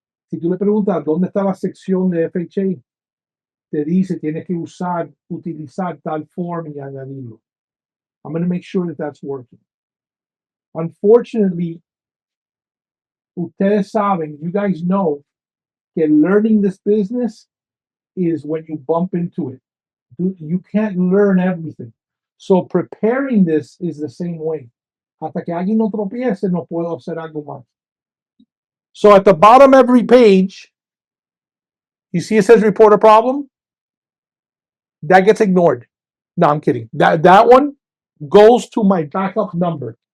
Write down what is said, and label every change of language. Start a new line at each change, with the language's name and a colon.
Spanish: Si tú le preguntas dónde está la sección de FHA, te dice tienes que utilizar tal form y añadirlo.
English: I'm going to make sure that that's working. Unfortunately,
Spanish: ustedes saben,
English: you guys know que learning this business is when you bump into it. You can't learn everything. So preparing this is the same way.
Spanish: Hasta que alguien no tropiece, no puedo hacer algo más.
English: So at the bottom of every page, you see it says report a problem? That gets ignored. No, I'm kidding. That one goes to my backup number.